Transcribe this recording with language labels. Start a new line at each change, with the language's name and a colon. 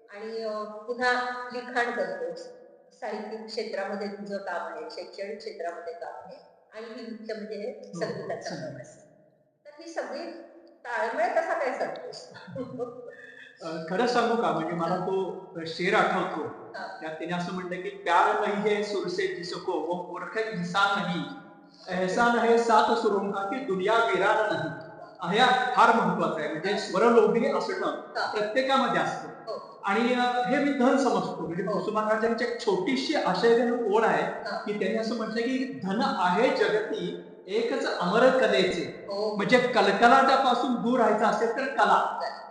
Marathi: आणि पुन्हा लिखाण करतोस, साहित्यिक क्षेत्रामध्ये तुझं काम आहे, शैक्षणिक क्षेत्रामध्ये काम आहे, आणि ही मुख्य म्हणजे संगीताचा प्रवास. तर ही सगळी ताळमेळ कसा काय साधतोस? खरं सांगू का, म्हणजे मला तो शेर आठवतो. त्यात त्याने असं म्हटलं की
Hindi: प्यार नहीं है सुर से जिसको वो मूर्ख इंसान नहीं, एहसान है सात सुरों का की दुनिया वीरान नाही.
Marathi: हे फार महत्वाचं आहे. म्हणजे स्वरलोभी असणं प्रत्येकामध्ये असतं. आणि हे मी धन समजतो. म्हणजे कुसुमा महाराजांची एक छोटीशी आशयजनक ओढ आहे की त्यांनी असं म्हटलं की धन आहे जगती एकच अमर कलेचे. म्हणजे कलकलाटापासून दूर राहायचं असेल तर कला.